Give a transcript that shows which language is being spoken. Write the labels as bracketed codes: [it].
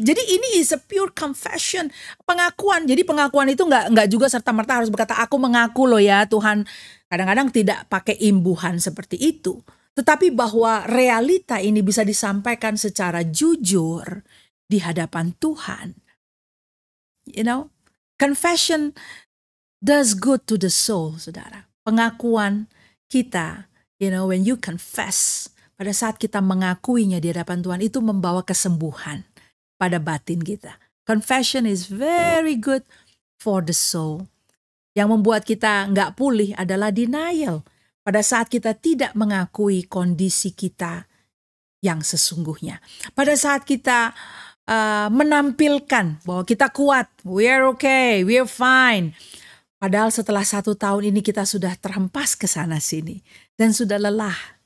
[id] Jadi ini [en] is a pure confession, [id] pengakuan. Jadi pengakuan itu nggak juga serta-merta harus berkata aku mengaku loh ya Tuhan. Kadang-kadang tidak pakai imbuhan seperti itu. tetapi bahwa realita ini bisa disampaikan secara jujur di hadapan Tuhan. [en] You know, confession does good to the soul, saudara. [id] Pengakuan kita, [en] when you confess, [id] pada saat kita mengakuinya di hadapan Tuhan, itu membawa kesembuhan pada batin kita. [en] Confession is very good for the soul. [id] Yang membuat kita nggak pulih adalah denial. Pada saat kita tidak mengakui kondisi kita yang sesungguhnya. Pada saat kita menampilkan bahwa kita kuat, [en] we are okay, we are fine. [id] Padahal setelah 1 tahun ini kita sudah terhempas ke sana sini. Dan sudah lelah.